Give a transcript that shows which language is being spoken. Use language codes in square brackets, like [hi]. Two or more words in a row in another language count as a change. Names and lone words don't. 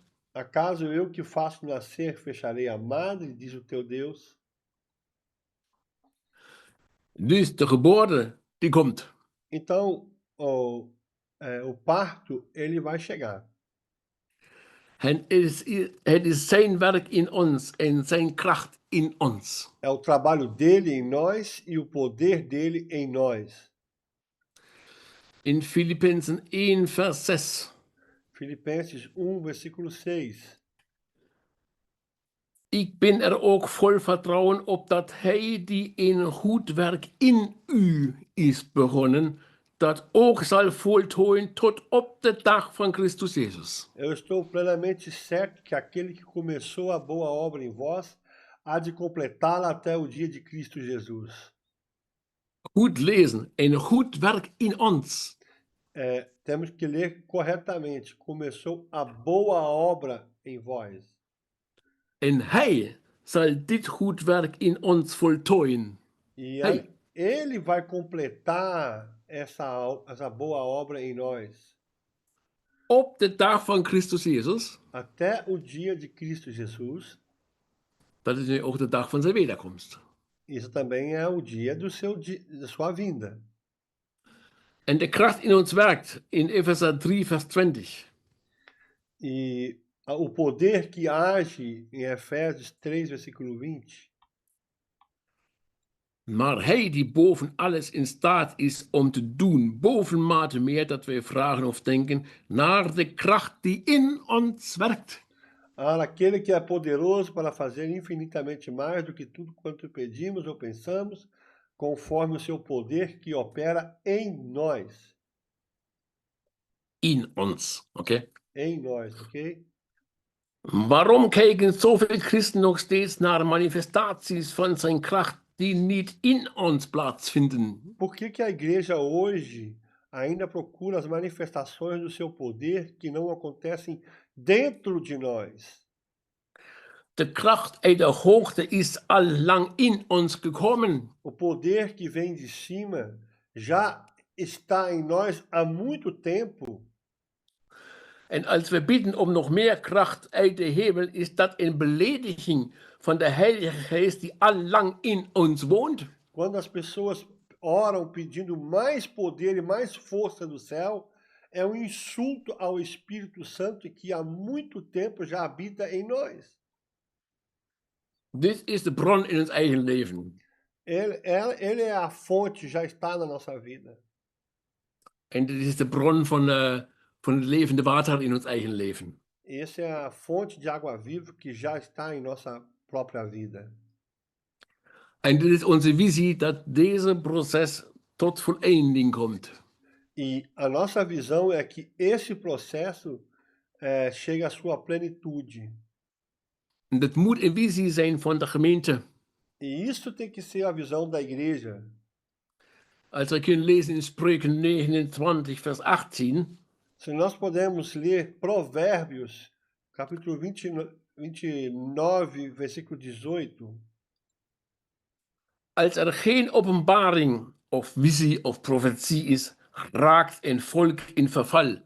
[pt] Acaso eu que faço nascer fecharei a madre, diz o teu Deus? [nl] Dus de geboorte, die komt. [pt] Então, o parto, ele vai chegar. [nl] En het is zijn werk in ons en zijn kracht in ons. [pt] É o trabalho dele em nós e o poder dele em nós. [nl] In Filippenzen 1, vers 6. [pt] Filipenses 1, versículo 6. [nl] Ik ben er ook vol vertrouwen op dat hij die een goed werk in u is begonnen, dat ook zal voltooien tot op de dag van Christus Jezus. [pt] Eu estou plenamente certo que aquele que começou a boa obra em vós há de completá-la até o dia de Cristo Jesus. [nl] Goed lezen, een goed werk in ons. [pt] Temos que ler corretamente. Começou a boa obra em vós. [nl] En hij zal dit goed werk in ons voltooien. [pt] E Hey. ele vai completar essa boa obra em nós. [nl] Op de dag van Christus Jezus, [pt] Até o dia de Cristo Jesus. [nl] dat is nu ook de dag van zijn wederkomst. [pt] Isso também é o dia da sua vinda. [nl] En de kracht in ons werkt in Efezer 3, vers 20. [pt] E o poder que age em Efésios 3, versículo 20. [nl] Maar hij die boven alles in staat is om te doen, bovenmate meer dat wij vragen of denken, naar de kracht die in ons werkt. [pt] Aquele que é poderoso para fazer infinitamente mais do que tudo quanto pedimos ou pensamos, conforme o seu poder que opera em nós. [nl] In ons, oké? [pt] Em nós, ok? [nl] Waarom kijken zoveel christen nog steeds naar manifestaties van zijn kracht die niet in ons plaatsvinden? [pt] Por que a igreja hoje ainda procura as manifestações do seu poder que não acontecem dentro de nós? [nl] De kracht uit de hoogte is al lang in ons gekomen. [pt] O poder que vem de cima já está em nós há muito tempo. [nl] En als we bidden om nog meer kracht uit de hemel, is dat een belediging van de Heilige Geest die al lang in ons woont. [pt] Quando as pessoas oram pedindo mais poder e mais força do céu, é um insulto ao Espírito Santo que há muito tempo já habita em nós. [nl] Dit is de bron in ons eigen leven. [pt] Ele é a fonte, já está na nossa vida. [nl] En dit is de bron van het levende water in ons eigen leven. [pt] Essa é a fonte de água viva que já está em nossa própria vida. [nl] En dit is onze visie dat deze proces tot voleinding komt. [pt] E a nossa visão é que esse processo chegue à sua plenitude. [nl] En dat moet een visie zijn van de gemeente. [pt] E isso tem que ser a visão da igreja. [nl] Als we kunnen lezen in Spreuken 29, vers 18. [pt] Se nós podemos ler Provérbios, capítulo 29, versículo 18. [nl] Als er geen openbaring of visie of profetie is, raakt een volk in verval.